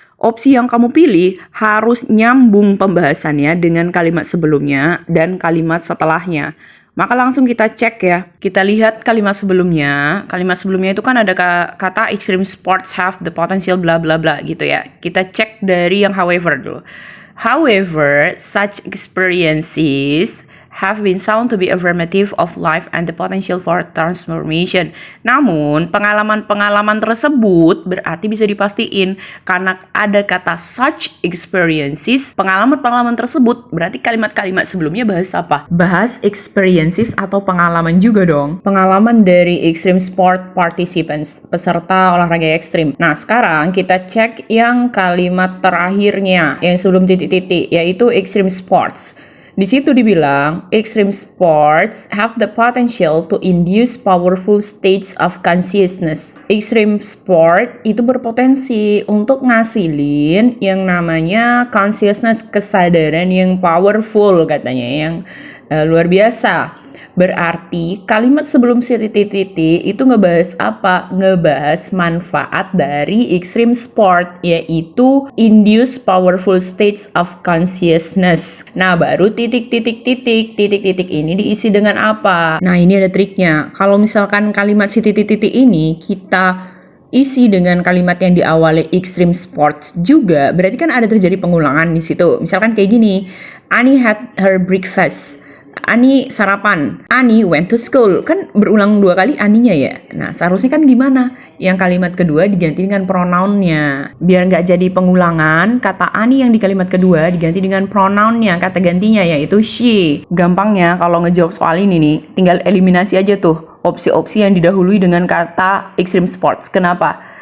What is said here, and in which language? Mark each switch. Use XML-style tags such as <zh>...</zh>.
<id>Opsi yang kamu pilih harus nyambung pembahasannya dengan kalimat sebelumnya dan kalimat setelahnya. Maka langsung kita cek ya. Kita lihat kalimat sebelumnya. Kalimat sebelumnya itu kan ada kata</id> <en>extreme sports have the potential</en> <id>bla bla bla gitu ya. Kita cek dari yang however dulu.</id> <en>However, such experiences have been shown to be affirmative of life and the potential for transformation.</en> <id>Namun, pengalaman-pengalaman tersebut berarti bisa dipastiin karena ada kata such experiences. Pengalaman-pengalaman tersebut berarti kalimat-kalimat sebelumnya bahas apa? Bahas experiences atau pengalaman juga dong. Pengalaman dari extreme sport participants, peserta olahraga ekstrim. Nah, sekarang kita cek yang kalimat terakhirnya, yang sebelum titik-titik, yaitu extreme sports. Di situ dibilang,</id> <en>extreme sports have the potential to induce powerful states of consciousness.</en> <id>Extreme sport itu berpotensi untuk ngasilin yang namanya consciousness, kesadaran yang powerful katanya, yang luar biasa. Berarti kalimat sebelum titik-titik itu ngebahas apa? Ngebahas manfaat dari extreme sport, yaitu</id> <en>induce powerful states of consciousness.</en> <id>Nah, baru titik-titik ini diisi dengan apa? Nah, ini ada triknya. Kalau misalkan kalimat si titik-titik ini kita isi dengan kalimat yang diawali extreme sports juga, berarti kan ada terjadi pengulangan di situ. Misalkan kayak gini,</id> <en>Annie had her breakfast.</en> <id>Ani sarapan,</id> <en>Ani went to school.</en> <id>Kan berulang 2 kali Aninya ya. Nah, seharusnya kan gimana? Yang kalimat kedua diganti dengan pronounnya. Biar nggak jadi pengulangan, kata Ani yang di kalimat kedua diganti dengan pronounnya, kata gantinya yaitu she. Gampangnya kalau ngejawab soal ini nih, tinggal eliminasi aja tuh opsi-opsi yang didahului dengan kata extreme sports. Kenapa?</id>